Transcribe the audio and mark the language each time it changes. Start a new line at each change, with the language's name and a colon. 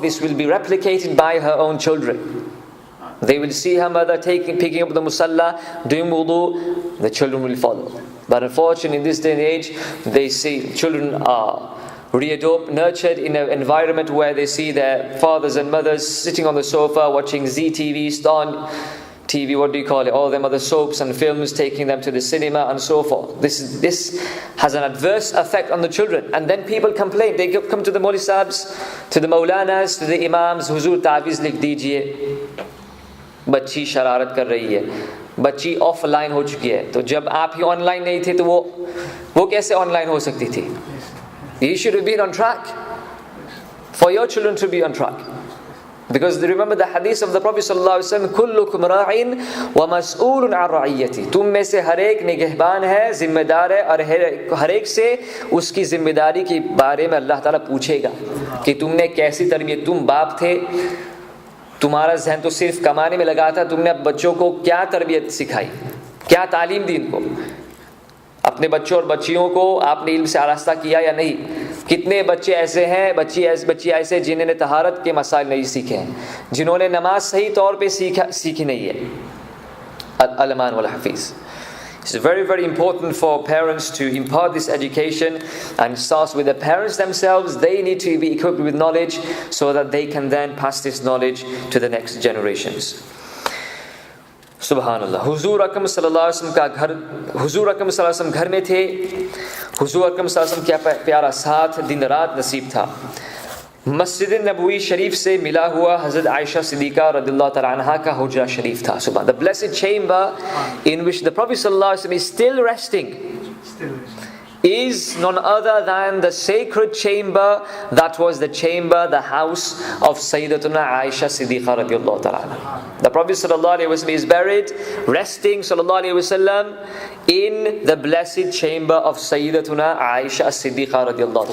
English: This will be replicated by her own children. They will see her mother picking up the musalla, doing wudu, the children will follow. But unfortunately in this day and age, they see children are readopt, nurtured in an environment where they see their fathers and mothers sitting on the sofa watching Zee TV, Star TV, what do you call it, all them other soaps and films, taking them to the cinema and so forth. This has an adverse effect on the children. And then people complain. They come to the Maulvi Sahibs, to the Maulanas, to the Imams,
Hindi: Huzur तावीज़ लिख दीजिए, बच्ची शरारत कर रही है, बच्ची offline हो चुकी है. तो जब आप ही ऑनलाइन नहीं थे तो वो कैसे ऑनलाइन हो सकती थी?
English: You should have been on track. For your children to be on track. Because remember the hadith of the Prophet sallallahu alaihi wasallam,
Arabic: kullukum ra'in wa mas'ulun 'an ra'iyati.
Hindi: तुम में से हर एक निगहबान है, जिम्मेदार है, और हर एक से उसकी जिम्मेदारी के बारे में अल्लाह ताला पूछेगा कि तुमने कैसी तरबियत, तुम बाप थे, तुम्हारा जहन तो सिर्फ कमाने में लगा था, तुमने बच्चों को क्या तरबियत सिखाई, क्या तालीम दी इनको, अपने बच्चों और बच्चियों को आपने इल्म से आरास्ता किया या नहीं? कितने बच्चे ऐसे हैं, बच्ची ऐसे जिन्होंने तहारत के मसाइल नहीं सीखे हैं, जिन्होंने नमाज सही तौर पे सीखी नहीं है. अल-अमान वल Hafeez.
English: It's very, very important for parents to impart this education, and it starts with the parents themselves. They need to be equipped with knowledge so that they can then pass this knowledge to the next generations.
Hindi: सुबहानअल्लाह. हुजूर अकरम सल्लल्लाहु अलैहि वसल्लम का घर, हुजूर अकरम सल्लल्लाहु अलैहि वसल्लम घर में थे. हुजूर अकरम सल्लल्लाहु अलैहि वसल्लम क्या प्यारा साथ दिन रात नसीब था. मस्जिद नबवी शरीफ से मिला हुआ हज़रत आयशा सिद्दीक़ा रज़ियल्लाहु तआला अन्हा का हुजरा शरीफ था. सुबह.
English: The blessed chamber in which the Prophet सल्लल्लाहु अलैहि वसल्लम is still resting is none other than the sacred chamber that was the chamber, the house of Sayyidatuna Aisha Siddiqa radiallahu ta'ala. The Prophet sallallahu alaihi wasallam is buried, resting sallallahu alaihi wasallam in the blessed chamber of Sayyidatuna Aisha Siddiqa radiallahu ta'ala.